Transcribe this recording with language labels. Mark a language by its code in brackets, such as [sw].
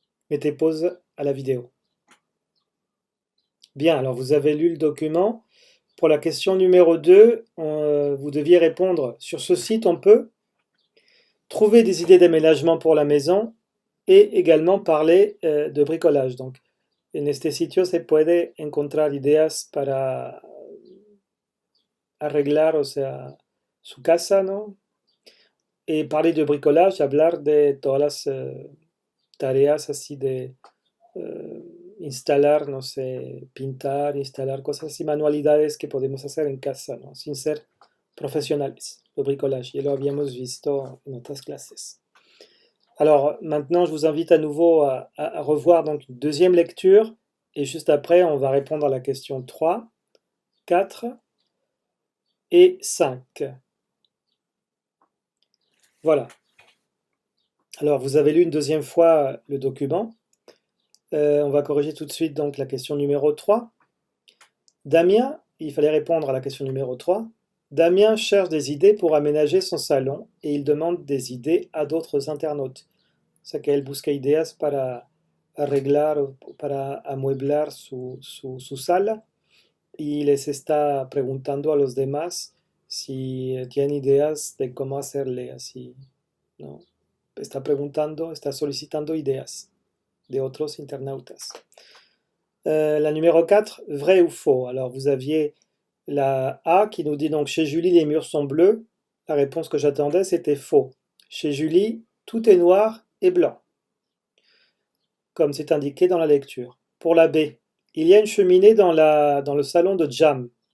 [fr] Mettez pause à la vidéo. Bien, alors vous avez lu le document. Pour la question numéro 2, vous deviez répondre sur ce site, on peut trouver des idées d'aménagement pour la maison et également parler de bricolage. [es] Donc, en este sitio se puede encontrar ideas para arreglar, o sea, su casa, ¿no? [fr] Et parler de bricolage, [es] hablar de todas las tareas así de instalar, no sé, pintar, instalar cosas así, manualidades que podemos hacer en casa, ¿no? Sin ser professionnels, le bricolage. Ya lo habíamos visto en otras clases. [fr] Alors maintenant, je vous invite à nouveau à revoir donc une deuxième lecture et juste après, on va répondre à la question 3, 4 et 5. Voilà. Alors, vous avez lu une deuxième fois le document. On va corriger tout de suite donc la question numéro 3. Damien, il fallait répondre à la question numéro 3. Damien cherche des idées pour aménager son salon et il demande des idées à d'autres internautes. [es] O sea que él busca ideas para arreglar o para amueblar su sala y les está preguntando a los demás si tienen ideas de cómo hacerle así, ¿no? Está preguntando, está solicitando ideas de otros internautas. [fr] La numéro 4, vrai ou faux. Alors vous aviez la A qui nous dit donc chez Julie les murs sont bleus. La réponse que j'attendais c'était faux. Chez Julie, tout est noir et blanc, comme c'est indiqué dans la lecture. Pour la B, il y a une cheminée dans le salon de Jam.